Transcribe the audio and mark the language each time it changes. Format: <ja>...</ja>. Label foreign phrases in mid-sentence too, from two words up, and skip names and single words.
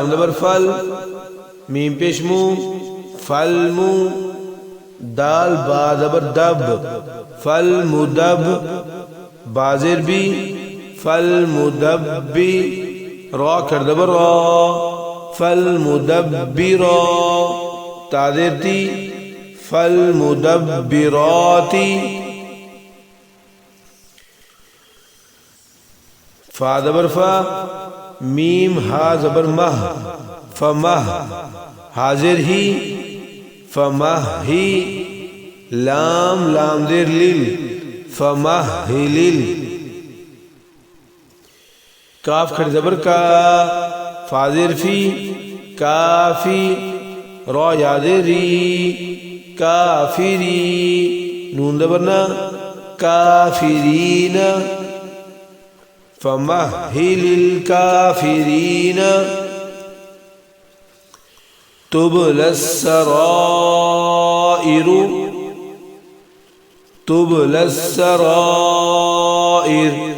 <ur>زبر فل میم پیش مو فالمو دال با زبر دب فالمدب با زیر بی فالمدبی را کر زبر را فالمدبرا تا زیر تی فالمدبراتی فا زبر فا میم ہا زبر مہ فمہ حاضر ہی فمہ ہی لام لام زیر لیل فمہ لیل کاف کھڑ زبر کا فا زیر فی کافی را یادر ری کافری نون زبر نا کافرین</ur> <ar>فمہل الکافرین تبل السرائر تبل السرائر</ar>